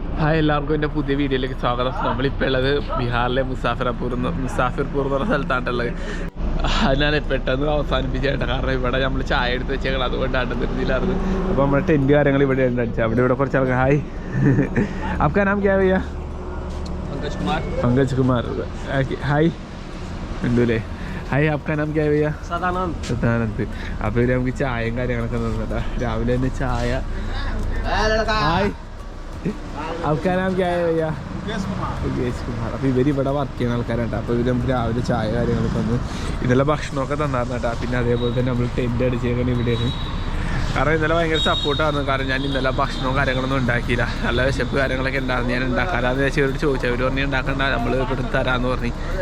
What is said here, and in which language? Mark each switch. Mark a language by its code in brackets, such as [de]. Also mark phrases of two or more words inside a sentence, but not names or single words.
[ml] ഹായ്, എല്ലാവർക്കും എൻ്റെ പുതിയ വീഡിയോയിലേക്ക് സ്വാഗതം. നമ്മളിപ്പോൾ ഉള്ളത് ബീഹാറിലെ മുസാഫിർപൂർ എന്ന് പറഞ്ഞ സ്ഥലത്താണുള്ളത്. ഞാൻ പെട്ടെന്ന് അവസാനിപ്പിച്ചേട്ടാ, കാരണം ഇവിടെ നമ്മൾ ചായ എടുത്ത് വെച്ചേക്കണം, അതുകൊണ്ടാണ് ധൃതിയിലായിരുന്നു. അപ്പോൾ നമ്മുടെ ടെൻറ്റ് കാര്യങ്ങൾ ഇവിടെ ഉണ്ട് അടിച്ചത്. ഇവിടെ കുറച്ച് ആൾക്കാർ. ഹായ്, [hi] आपका नाम क्या है भैया? पंकज कुमार. [ml] ഹായ് ഉണ്ടല്ലേ? ഹായ്, [hi] आपका नाम क्या है भैया? [ml] സദാനന്ദ്. അപ്പോൾ ഇവർ നമുക്ക് ചായയും കാര്യങ്ങളൊക്കെ തന്നിട്ടാ, രാവിലെ തന്നെ ചായ. ഹായ്, [hi] आपका नाम क्या है भैया? [ml] മുകേഷ് കുമാർ. അപ്പോൾ ഇവർ ഇവിടെ വർക്ക് ചെയ്യുന്ന ആൾക്കാരാണ്. അപ്പോൾ ഇവർ നമുക്ക് രാവിലെ ചായ കാര്യങ്ങളൊക്കെ തന്നു, ഇന്നലെ ഭക്ഷണമൊക്കെ തന്നായിരുന്നു കേട്ടോ. പിന്നെ അതേപോലെ തന്നെ നമ്മൾ ടെൻറ്റ് അടിച്ചേക്കണം ഇവിടെയാണ്. കാരണം ഇന്നലെ ഭയങ്കര സപ്പോർട്ടായിരുന്നു. കാരണം ഞാൻ ഇന്നലെ ഭക്ഷണവും കാര്യങ്ങളൊന്നും ഉണ്ടാക്കിയില്ല, നല്ല വിശപ്പ് കാര്യങ്ങളൊക്കെ ഉണ്ടായിരുന്നു. ഞാൻ ഉണ്ടാക്കാനാന്ന് വെച്ചാൽ ഇവരോട് ചോദിച്ചു, അവർ പറഞ്ഞ് ഉണ്ടാക്കണ്ട, നമ്മൾ ഇവിടെ തരാമെന്ന് പറഞ്ഞു.